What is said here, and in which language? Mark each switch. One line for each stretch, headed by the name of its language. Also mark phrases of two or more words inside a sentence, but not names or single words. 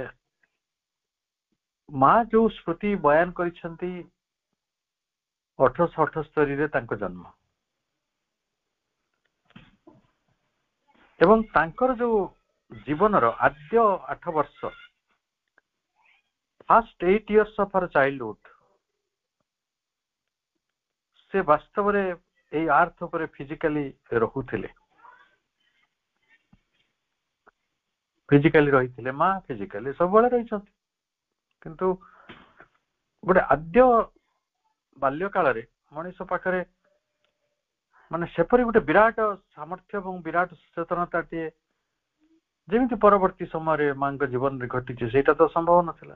Odia: ମା ଯୋଉ ସ୍ମୃତି ବୟାନ କରିଛନ୍ତି 1878ରେ ତାଙ୍କ ଜନ୍ମ, ଏବଂ ତାଙ୍କର ଯୋଉ ଜୀବନର ଆଦ୍ୟ 8 ବର୍ଷ,
English: first 8 years of her childhood,
Odia: ସେ ବାସ୍ତବରେ ଏଇ ଆର୍ଥ ଉପରେ ଫିଜିକାଲି ରହୁଥିଲେ, ଫିଜିକାଲି ରହିଥିଲେ। ମା ଫିଜିକାଲି ସବୁବେଳେ ରହିଛନ୍ତି, କିନ୍ତୁ ଗୋଟେ ଆଦ୍ୟ ବାଲ୍ୟ କାଳରେ ମଣିଷ ପାଖରେ ମାନେ ସେପରି ଗୋଟେ ବିରାଟ ସାମର୍ଥ୍ୟ ଏବଂ ବିରାଟ ସଚେତନତାଟିଏ ଯେମିତି ପରବର୍ତ୍ତୀ ସମୟରେ ମାଙ୍କ ଜୀବନରେ ଘଟିଛି, ସେଇଟା ତ ସମ୍ଭବ ନଥିଲା।